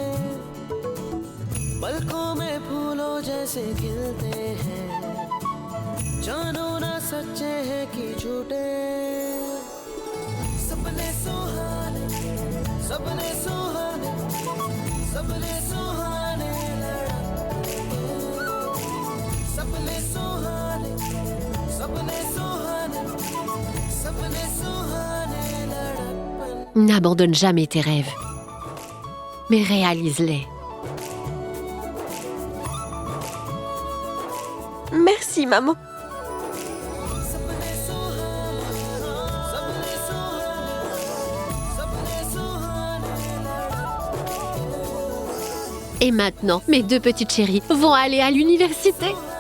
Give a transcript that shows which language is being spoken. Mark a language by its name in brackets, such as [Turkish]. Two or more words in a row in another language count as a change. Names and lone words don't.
[Hindi] पलकों में फूलों जैसे खिलते हैं, जानो ना सच्चे हैं कि झूठे, सपने सुहाने, सपने सुहाने, सपने सुहाने लड़के, सपने सुहाने, सपने सुहाने, सपने सुहाने लड़कपन [French] N'abandonne jamais tes rêves, mais réalise-les. Merci, maman. Et maintenant, mes deux petites chéries vont aller à l'université.